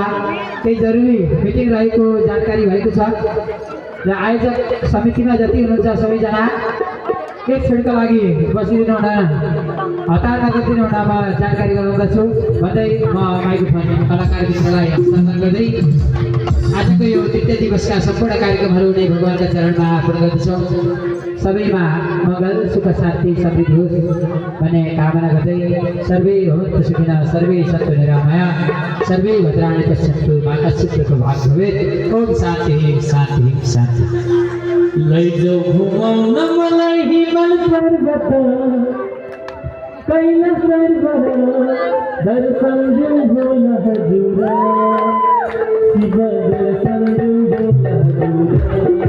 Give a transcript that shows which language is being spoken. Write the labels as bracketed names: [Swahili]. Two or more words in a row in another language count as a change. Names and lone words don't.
[Nepali] केही जरुरी मिटिङ रहेको जानकारी भएको छ र आयोजक समितिमा जति हुनुहुन्छ सबैजना एक क्षणका लागि बसिदिनु हुन, हतार नगरिदिनु हुन म जानकारी गराउँदछु भन्दै म माइक्रोफोन कलाकार वृन्दलाई हस्तान्तरण गर्दै आजको यो तृतीय दिवसका सम्पूर्ण कार्यक्रमहरू नै भगवानका चरणमा अर्पण गर्दछौँ। सबैमा मङ्गल सुख शान्ति समृद्धि होस् भन्ने कामना गर्दै [Sanskrit] सर्वे भवन्तु सुखिनः सर्वे सन्तु निरामया सर्वे भद्राणि पश्यन्तु मा कश्चित् दुःखभाग् भवेत्। [Nepali] ओम शान्ति शान्ति शान्ति। लैजाऊ घुमाउन मलाई हिमाल पर्वत कैलाश पर्वत दर्शन देऊ भोला हजुर शिव दर्शन देऊ भोला